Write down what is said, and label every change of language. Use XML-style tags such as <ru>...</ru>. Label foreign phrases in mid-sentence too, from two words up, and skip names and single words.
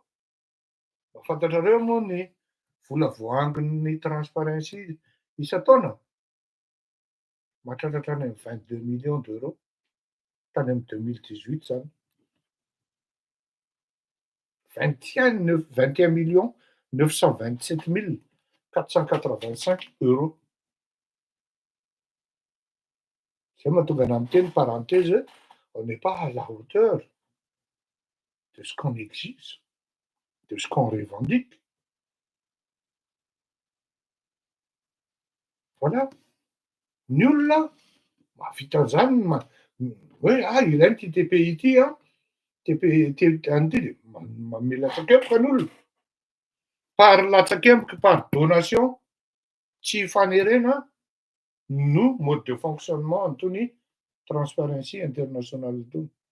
<mg>Mahafantatrareo moa ny vola voahangon'ny Transparency isan-taona mahatratratra any amin'ny 22</mg> <fr>millions d'euros</fr> <mg>tany amin'ny 2018 zany. 21 927 485 €. Zay mahatonga anahy miteny</mg> <fr>parenthèse, on n'est pas à la hauteur de ce qu'on exige, de ce qu'on revendique. Voilà.</fr> <mg>Ny olona mahavita an'izany hoe ilainy ity TPI ity an'ity de manome latsakempoka ny olona. Par latsakempoka,</mg> <fr>par donation,</fr> <mg>tsy fanerena no</mg> <fr>mode de fonctionnement</fr> <mg>antony Transparency International itony.</mg>